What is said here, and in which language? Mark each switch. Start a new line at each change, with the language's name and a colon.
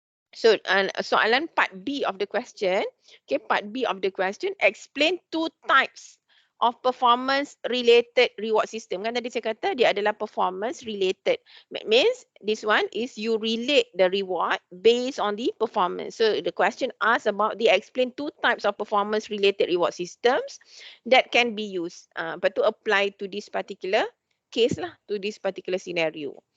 English: So
Malay: soalan
English: part B of the question. Okay, part B of the question, explain 2 types of performance related reward system.
Malay: Kan tadi saya kata dia adalah
English: performance related. That means this one is you relate the reward based on the performance. So the question asks about the explain 2 types of performance related reward systems that can be used but to apply to this particular case lah, to this particular scenario.